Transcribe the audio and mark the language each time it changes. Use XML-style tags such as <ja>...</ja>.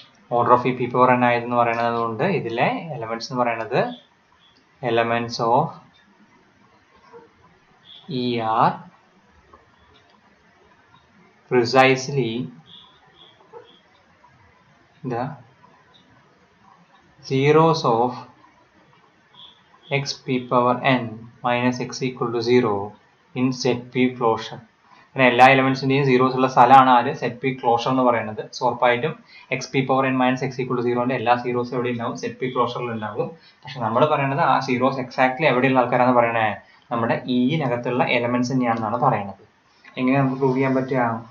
<ml>Order of ഈ P power n ആയതെന്ന് പറയുന്നത് കൊണ്ട് ഇതിലെ എലമെന്റ്സ് എന്ന് പറയുന്നത് elements of E R</ml> <en>precisely the zeros of x p power n minus x equal to 0 in set p closure.</en> <ml>അങ്ങനെ എല്ലാ എലമെന്റ്സിന്റെയും zeros ഉള്ള സ്ഥലമാണ് ആര് സെറ്റ് പി ക്ലോഷർ എന്ന് പറയുന്നത്. സോ ഉറപ്പായിട്ടും X P power N minus X equal to സീറോന്റെ എല്ലാ സീറോസും എവിടെ ഉണ്ടാവും? സെറ്റ് പി ക്ലോഷറിൽ ഉണ്ടാവും. പക്ഷെ നമ്മൾ പറയുന്നത് ആ സീറോസ് എക്സാക്ട്ലി എവിടെയുള്ള ആൾക്കാരാണ് പറയണേ? നമ്മുടെ ഇനകത്തുള്ള എലമെന്റ്സ് തന്നെയാണെന്നാണ് പറയുന്നത്. എങ്ങനെ നമുക്ക് പ്രൂവ് ചെയ്യാൻ പറ്റുക?</ml>